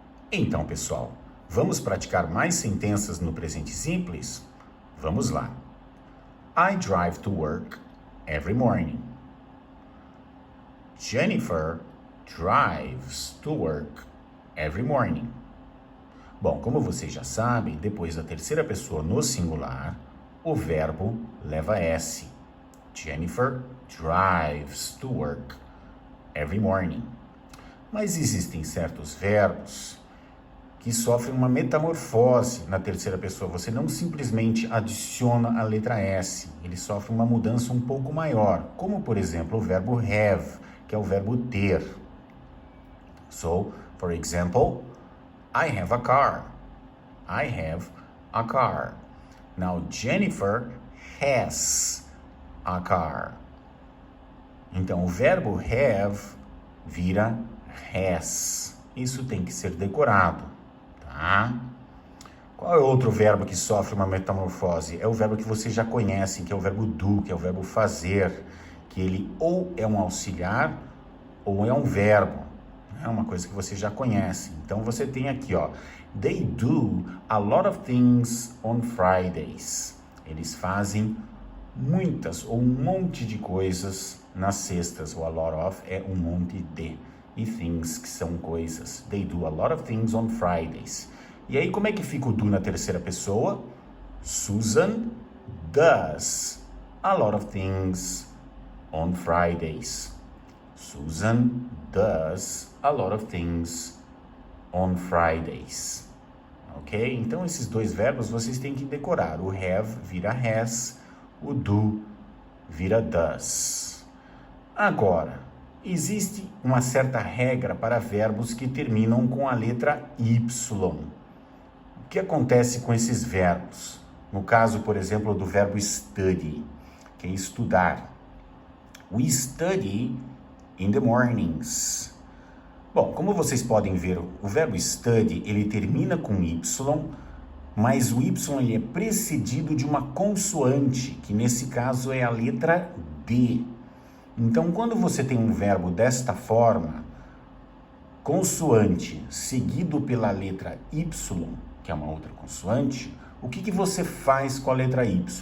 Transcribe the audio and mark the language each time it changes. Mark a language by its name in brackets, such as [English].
[Portuguese] Então, pessoal, vamos praticar mais sentenças no presente simples? Vamos lá. [English] I drive to work every morning. Jennifer drives to work every morning. [Portuguese] Bom, como vocês já sabem, depois da terceira pessoa no singular, o verbo leva S. [English] Jennifer drives to work every morning. [Portuguese] Mas existem certos verbos que sofrem uma metamorfose na terceira pessoa. Você não simplesmente adiciona a letra S, ele sofre uma mudança um pouco maior, como por exemplo o verbo have, que é o verbo ter. [English] So, for example, I have a car. I have a car. Now, Jennifer has a car. [Portuguese] Então, o verbo have vira has. Isso tem que ser decorado, tá? Qual é outro verbo que sofre uma metamorfose? É o verbo que vocês já conhecem, que é o verbo do, que é o verbo fazer, que ele ou é um auxiliar ou é um verbo. É uma coisa que você já conhece. Então você tem aqui, ó, [English] they do a lot of things on Fridays. [Portuguese] Eles fazem muitas ou um monte de coisas nas sextas. O [English] a lot of [Portuguese] é um monte de. E things, que são coisas. [English] They do a lot of things on Fridays. [Portuguese] E aí como é que fica o do na terceira pessoa? [English] Susan does a lot of things on Fridays. Susan does a lot of things on Fridays. Ok? [Portuguese] Então, esses dois verbos vocês têm que decorar. O have vira has, o do vira does. Agora, existe uma certa regra para verbos que terminam com a letra Y. O que acontece com esses verbos? No caso, por exemplo, do verbo study, que é estudar. [English] We study in the mornings. [Portuguese] Bom, como vocês podem ver, o verbo study, ele termina com Y, mas o Y ele é precedido de uma consoante, que nesse caso é a letra D. Então, quando você tem um verbo desta forma, consoante seguido pela letra Y, que é uma outra consoante, o que você faz com a letra Y?